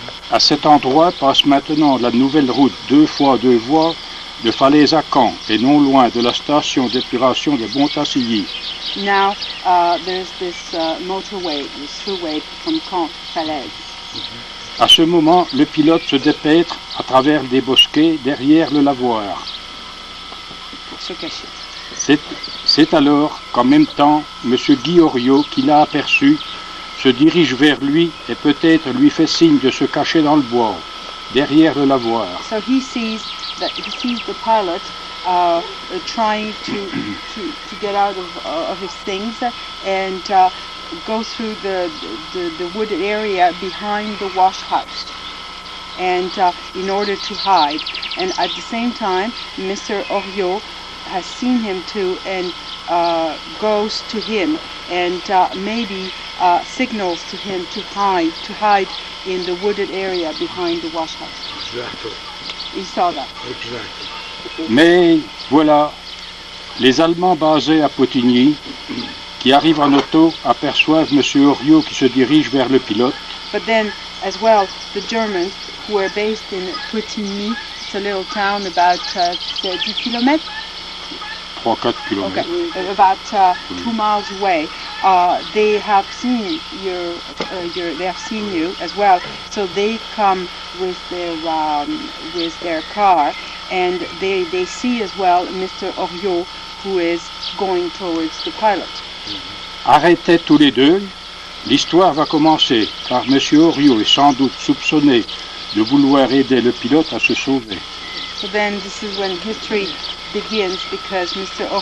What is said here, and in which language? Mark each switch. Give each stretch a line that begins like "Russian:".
French: À cet endroit passe maintenant la nouvelle route 2 fois 2 voies de Falaise à Caen et non loin de la station d'épuration de Montassilly.
English: Now there's this motorway, this throughway from Caen to Falaise.
French: À ce moment, le pilote se dépêtre à travers des bosquets derrière le lavoir. Pour se cacher. C'est alors qu'en même temps, M. Guy Oriot, qui l'a aperçu, se dirige vers lui et peut-être lui fait signe de se cacher dans le bois, derrière le lavoir.
English: So he sees the pilot trying to get out of his things and go through the wooded area behind the wash house, and in order to hide. And at the same time, Mr. Oriot has seen him too and goes to him and maybe signals to him to hide in the wooded area behind the wash house. Exactly. He saw that. Exactly.
French: Mais voilà, les Allemands basés à Potigny, qui arrivent en auto, aperçoivent M. Oriot qui se dirige vers le pilote.
English: But then, as well, the Germans who are based in Putigny, it's a little town about 10 kilometers.
French: 3-4 km.
English: Okay, about 2 miles away. They have seen they have seen you as well. So they come with their car, and they see as well Mr. Oriot, who is going towards the pilot.
French: Arrêtés tous les deux, l'histoire va commencer, car M. Oriot est sans doute soupçonné de vouloir aider le pilote à se sauver.
English: So then this is when history begins, because Mr.